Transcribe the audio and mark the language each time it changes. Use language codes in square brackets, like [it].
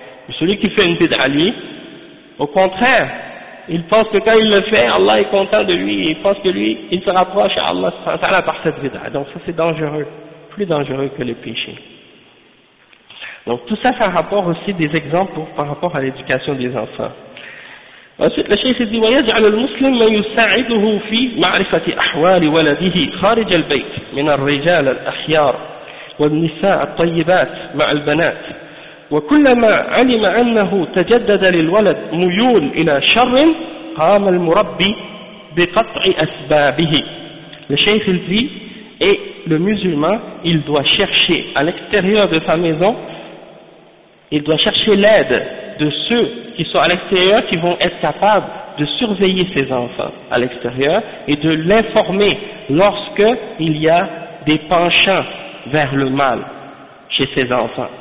[fr] Mais celui qui fait une bid'a, lui, au contraire, il pense que quand il le fait, Allah est content de lui et il pense que lui, il se rapproche à Allah subhanahu wa ta'ala par cette bid'a. Donc ça c'est dangereux, plus dangereux que le péché. Donc tout ça, ça rapporte aussi des exemples pour, par rapport à l'éducation des enfants. Ensuite, le cheikh dit [ar] « وَيَجْعَلُ الْمُسْلِمْ مَنْ يُسَاعِدُهُ فِي مَعْرِفَةِ أَحْوَالِ وَلَدِهِ خَارِجَ الْبَيْتِ مِنَ الرِّجَالَ الْأَخْيَارِ وَالنِّسَاءَ الطَّيِّبَاتِ مَعَ الْبَنَاتِ وَكُلَّمَا عَلِمَ أَنَّهُ تَجَدَّدَ لِلْوَلَدْ مُيُولٌ إِلَى شَرٍ قَامَ الْمُرَبِّي بِقَطْعِ أَسْبَابِهِ. [fr] Le cheikh dit « Et le musulman, il doit chercher à l'extérieur de sa maison, il doit chercher l'aide de ceux qui sont à l'extérieur qui vont être capables de surveiller ses enfants à l'extérieur et de l'informer lorsque il y a des penchants vers le mal chez ses enfants.